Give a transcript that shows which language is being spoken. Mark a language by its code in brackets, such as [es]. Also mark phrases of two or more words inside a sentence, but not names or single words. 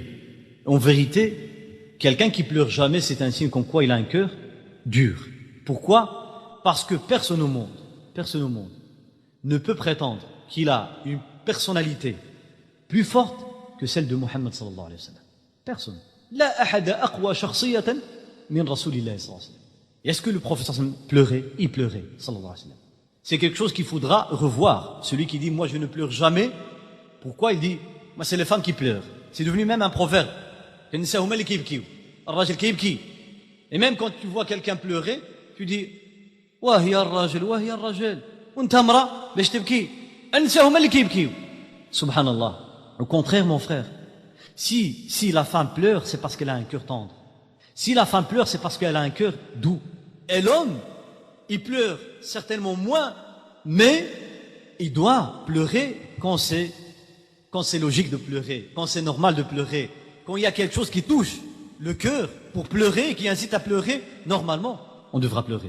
[fr] En vérité, quelqu'un qui pleure jamais, c'est un signe comme quoi il a un cœur dur. Pourquoi? Parce que personne au monde ne peut prétendre qu'il a une personnalité plus forte que celle de Muhammad [ar] صلى الله عليه وسلم. [fr] Personne. [ar] لا أحد أقوى شخصية من رسول الله صلى الله عليه وسلم. [fr] Est-ce que le prophète pleurait? Il pleurait, [ar] صلى الله عليه وسلم. [fr] C'est quelque chose qu'il faudra revoir. Celui qui dit, moi je ne pleure jamais, pourquoi il dit, moi c'est les femmes qui pleurent. C'est devenu même un proverbe. Et même quand tu vois quelqu'un pleurer, tu dis, [ar] وهي الرجل وهي الرجل وانت امرأة باش تبكي النساء هما اللي كيبكيو. [fr] Subhanallah. Au contraire, mon frère, si la femme pleure, c'est parce qu'elle a un cœur tendre. Si la femme pleure, c'est parce qu'elle a un cœur doux. Et l'homme, il pleure certainement moins, mais il doit pleurer quand c'est logique de pleurer, quand c'est normal de pleurer, quand il y a quelque chose qui touche le cœur pour pleurer, qui incite à pleurer, normalement, on devra pleurer.